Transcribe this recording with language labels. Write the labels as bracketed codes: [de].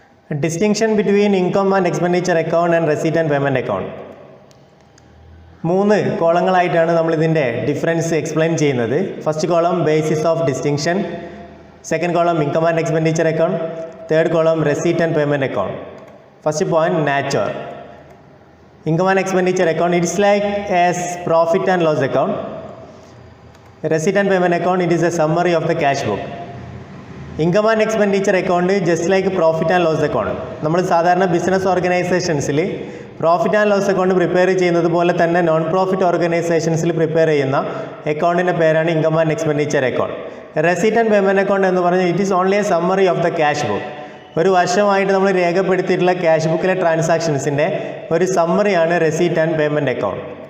[en] Distinction between income and expenditure account and receipt and payment account. [ml] 3 കോളങ്ങളായിട്ടാണ് നമ്മളിതിൻ്റെ difference explain ചെയ്യുന്നത്. [en] First column basis of distinction, second column income and expenditure account, third column receipt and payment account. First point nature. Income and expenditure account, it is like as profit and loss account. Receipt and payment account, it is a summary of the cash book. Income and expenditure account just like profit and loss account. [ml] നമ്മൾ സാധാരണ business ഓർഗനൈസേഷൻസിൽ profit and loss account prepare ചെയ്യുന്നത് പോലെ തന്നെ non profit ഓർഗനൈസേഷൻസിൽ prepare ചെയ്യുന്ന അക്കൗണ്ടിൻ്റെ പേരാണ് income and expenditure account. [en] receipt and payment account [ml] എന്ന് പറഞ്ഞാൽ [en] It is only a summary of the cash book. [ml] ഒരു വർഷമായിട്ട് നമ്മൾ രേഖപ്പെടുത്തിയിട്ടുള്ള ക്യാഷ് ബുക്കിലെ ട്രാൻസാക്ഷൻസിൻ്റെ ഒരു സമ്മറിയാണ് റെസീറ്റ് ആൻഡ് പേയ്മെൻറ്റ് അക്കൗണ്ട്.